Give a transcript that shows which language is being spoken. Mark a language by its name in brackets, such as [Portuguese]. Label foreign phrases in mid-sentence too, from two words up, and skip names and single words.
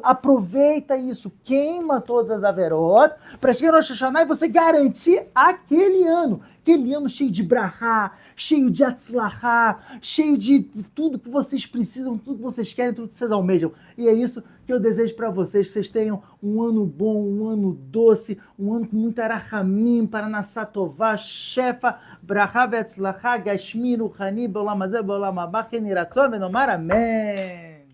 [Portuguese] Aproveita isso, queima todas as averot, para chegar no Rosh Hashanah e você garantir aquele ano cheio de brahá, cheio de atzlahá, cheio de tudo que vocês precisam, tudo que vocês querem, tudo que vocês almejam. E é isso que eu desejo para vocês, que vocês tenham um ano bom, um ano doce, um ano com muita rahamim, [Hebrew] פרנסה טובה, שפע, ברכה והצלחה, גשמי, רוחני, בעולם הזה, בעולם הבא, חן ורצון, ונאמר אמן.